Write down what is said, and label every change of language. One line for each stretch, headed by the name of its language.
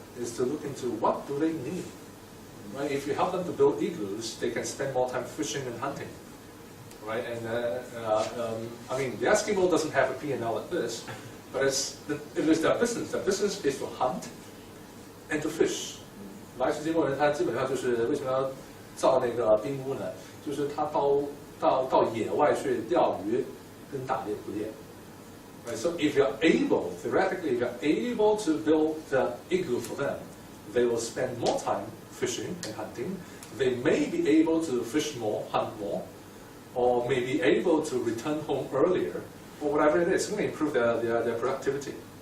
English: It's to look into what do they need. Right? If you help them to build igloos, they can spend more time fishing and hunting. Right? And I mean, the Eskimo doesn't have a P&L like this, but it is their business. Their business is to hunt and to fish.
Chinese: 爱斯基摩人他基本上就是为什么要造那个冰屋呢？就是他到野外去钓鱼跟打猎捕猎。
English: Right, so if you're able, theoretically, if you're able to build the igloo for them, they will spend more time fishing and hunting. They may be able to fish more, hunt more, or may be able to return home earlier, or whatever it is. It's going to improve their productivity.